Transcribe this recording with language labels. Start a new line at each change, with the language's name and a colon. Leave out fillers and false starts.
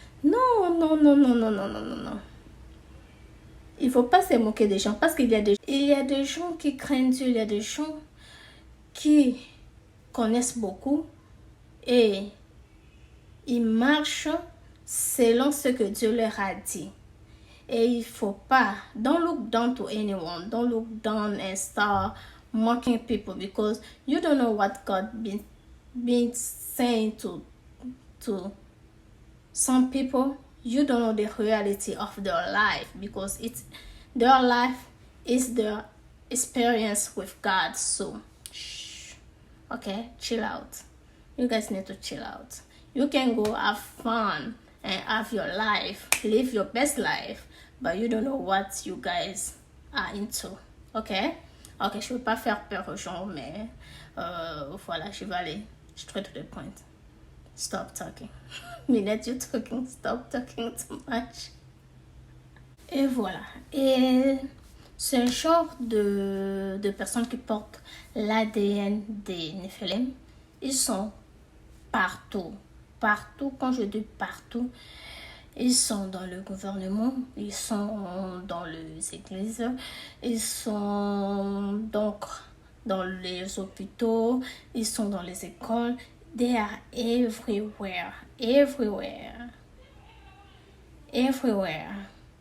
French: Non, non, non, non, non, non, non, non, non. Il ne faut pas se moquer des gens parce qu'il y a des gens qui craignent Dieu, il y a des gens qui connaissent beaucoup et ils marchent selon ce que Dieu leur a dit. Et il ne faut pas,
English: don't look down to anyone, don't look down and start mocking people because you don't know what God been saying to some people. You don't know the reality of their life because their life is their experience with God. So, shh, okay, chill out. You guys need to chill out. You can go have fun and have your life, live your best life, but you don't know what you guys are into. Okay?
French: Ok, je ne veux pas faire peur aux gens, mais voilà, je vais aller
English: straight to the point. Stop talking. Minute you talking, stop talking too much.
French: Et voilà. Et ce genre de personnes qui portent l'ADN des Néphilim, ils sont partout. Partout, quand je dis partout, ils sont dans le gouvernement, ils sont dans les églises, ils sont donc dans les hôpitaux, ils sont dans les écoles.
English: They are everywhere, everywhere, everywhere.